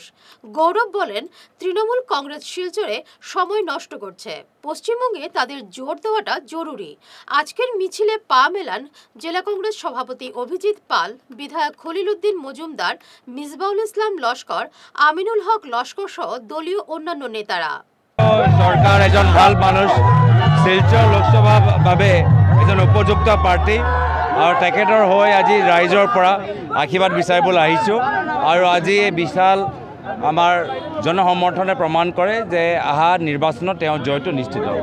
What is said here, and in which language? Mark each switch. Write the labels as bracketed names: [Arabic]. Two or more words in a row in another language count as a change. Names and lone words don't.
[Bangla] গৌরব বলেন, তৃণমূল কংগ্রেস শিলচরে সময় নষ্ট করছে, পশ্চিমবঙ্গে তাদের জোর দেওয়াটা জরুরি। আজকের মিছিলে পা মেলান জেলা কংগ্রেস সভাপতি অভিজিৎ পাল, বিধায়ক খলিল উদ্দিন মজুমদার, মিসবাউল ইসলাম লস্কর, আমিনুল হক লস্কর সহ দলীয় অন্যান্য নেতারা। [Assamese] সরকার এজন ভাল মানুষ, শিলচৰ লোকসভা বাবে এজন উপযুক্ত প্ৰাৰ্থী আৰু তেখেতৰ হৈ আজি ৰাইজৰ পৰা আশীৰ্বাদ বিচাৰিবলৈ আহিছোঁ। আৰু আজি এই বিশাল আমাৰ জনসমৰ্থনে প্ৰমাণ কৰে যে অহা নিৰ্বাচনত তেওঁ জয়টো নিশ্চিত হ'ব।